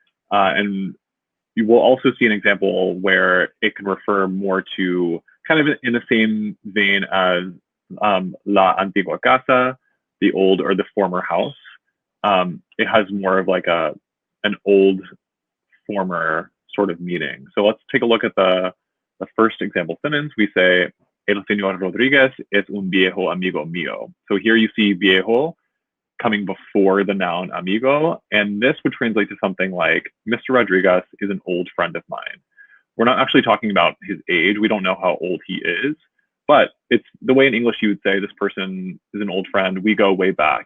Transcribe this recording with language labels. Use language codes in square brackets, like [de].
[en] And you will also see an example where it can refer more to kind of in the same vein as [es] la antigua casa, [en] the old or the former house. It has more of like an old former sort of meaning. So let's take a look at the first example sentence. We say, [es] El señor Rodríguez es un viejo amigo mío. [en] So here you see viejo coming before the noun amigo, and this would translate to something like, Mr. Rodriguez is an old friend of mine. We're not actually talking about his age. We don't know how old he is, but it's the way in English you would say this person is an old friend. We go way back.